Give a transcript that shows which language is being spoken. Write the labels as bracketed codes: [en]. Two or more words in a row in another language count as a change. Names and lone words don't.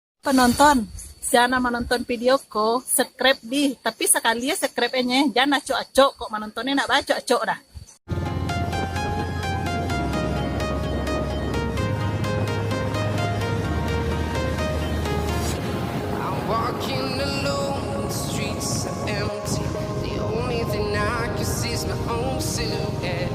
[id] Penonton, jangan menonton videoku, subscribe di, tapi sekali ya subscribe-nya, jangan [min] acok-acok kok menontonnya nak baca acok dah. [en] I'm walking alone, the streets are empty. The only thing I can see is my own silhouette.